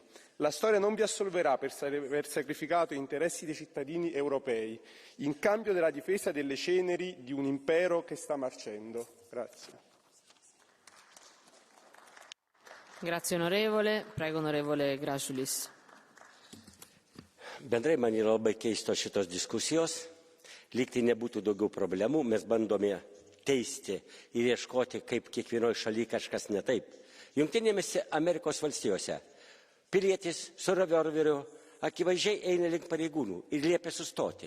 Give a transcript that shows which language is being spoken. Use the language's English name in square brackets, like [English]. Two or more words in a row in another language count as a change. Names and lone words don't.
[Italian] La storia non vi assolverà per aver sacrificato gli interessi dei cittadini europei in cambio della difesa delle ceneri di un impero che sta marcendo. Grazie. Grazie onorevole. Prego onorevole Grasulis. [Lithuanian] Bendrai man yra labai keistos šitos diskusijos. Lyg tai nebūtų daugiau problemų, mes bandome teisti ir ieškoti, kaip kiekvienoje šalyje kažkas ne taip. Jungtinėse Amerikos valstijose pilietis su revolveriu akivaizdžiai eina link pareigūnų ir liepia sustoti.